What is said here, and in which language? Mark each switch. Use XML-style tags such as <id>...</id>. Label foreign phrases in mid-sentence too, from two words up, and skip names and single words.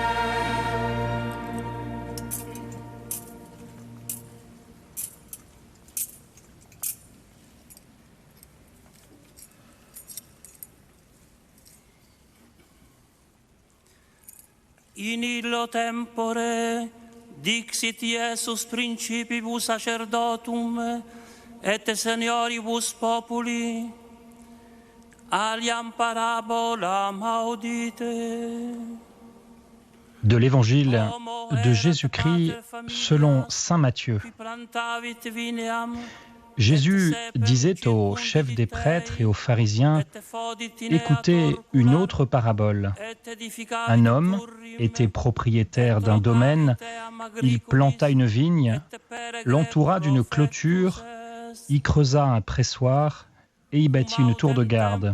<la>In illo tempore dixit Iesus principibus sacerdotum et senioribus populi, aliam parabolam audite.</la> <fr>De l'Évangile de Jésus-Christ selon saint Matthieu. Jésus disait aux chefs des prêtres et aux pharisiens : « Écoutez une autre parabole. Un homme était propriétaire d'un domaine, il planta une vigne, l'entoura d'une clôture, y creusa un pressoir et y bâtit une tour de garde.</fr>